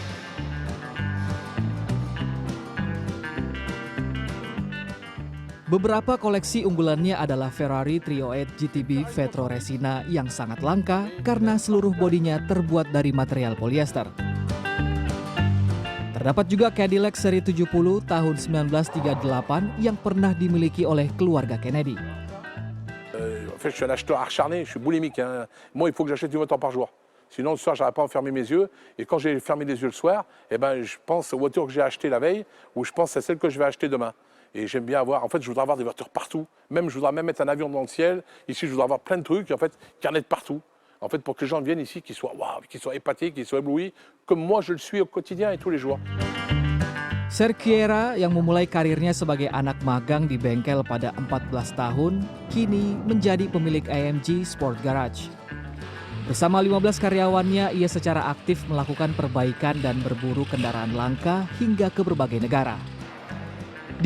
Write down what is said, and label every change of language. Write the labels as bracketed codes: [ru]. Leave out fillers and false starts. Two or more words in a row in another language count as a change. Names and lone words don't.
[id] Beberapa koleksi unggulannya adalah Ferrari 308 GTB Vetro Resina yang sangat langka karena seluruh bodinya terbuat dari material polyester. Terdapat juga Cadillac seri 70 tahun 1938 yang pernah dimiliki oleh keluarga Kennedy. [fr] En fait, je suis un acheteur acharné, je suis boulimique. Hein. Moi, il faut que j'achète une voiture par jour. Sinon, le soir, je n'arrive pas à fermer mes yeux. Et quand j'ai fermé les yeux le soir, eh ben, je pense aux voitures que j'ai achetées la veille ou je pense à celles que je vais acheter demain. Et j'aime bien avoir, en fait, je voudrais avoir des voitures partout. Même, je voudrais même mettre un avion dans le ciel. Ici, je voudrais avoir plein de trucs, en fait, qu'il y en ait de partout. En fait, pour que les gens viennent ici, qu'ils soient, waouh, qu'ils soient épatés, qu'ils soient éblouis, comme moi, je le suis au quotidien et tous les jours. [id] Cerqueira yang memulai karirnya sebagai anak magang di bengkel pada 14 tahun, kini menjadi pemilik AMG Sport Garage. Bersama 15 karyawannya, ia secara aktif melakukan perbaikan dan berburu kendaraan langka hingga ke berbagai negara.